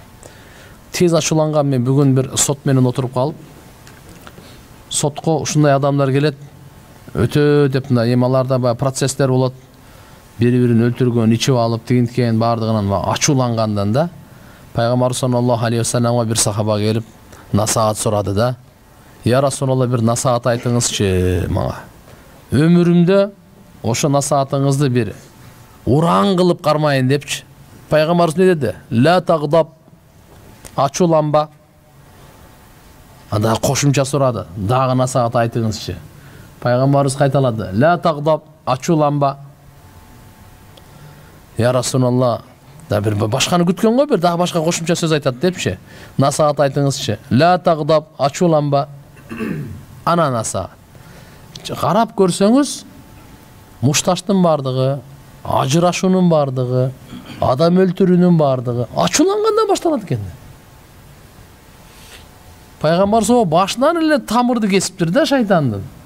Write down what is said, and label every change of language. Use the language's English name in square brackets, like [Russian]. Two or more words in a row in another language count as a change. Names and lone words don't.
[Kyrgyz] Тез ачууланган мен бүгүн бир сот менен отуруп калып, сотко ушундай адамдар келет, өтө деп мына эмаларда процесстер болот, бири-бирин өлтүргөн, ичип алып, тигинткен бардыгынан ачуулангандан да Пайгамбар [Arabic] صلى الله عليه وسلم [Kyrgyz] бир сахаба келип насаат сурады да. [Arabic] يا رسول الله, [Kyrgyz] бир насаат айтыңызчы мага. Өмүрүмдө ошо насаатыңызды бир уран кылып кармайын депчи. Пайгамбарыбыз не деди? [Arabic] لا تغضب, [Kyrgyz] ачууланба. Анда кошумча сурады. Дагы насаат айтыңызчы. Пайгамбарыбыз кайталады. [Arabic] لا تغضب, [Kyrgyz] ачууланба. [Arabic] يا رسول الله, [Kyrgyz] да бир башканы күткөн го, бир дагы башка кошумча сөз айтат депчи. Насаат айтыңызчы. [Arabic] لا تغضب, ачууланба. [Kyrgyz] Ана насаат. Карап көрсөңүз, мушташтын бардыгы, ажырашуунун бардыгы, адам өлтүрүүнүн бардыгы ачуулангандан башталат экен. Пайгамбар со башынан эле тамырды кесиптир да шайтандын.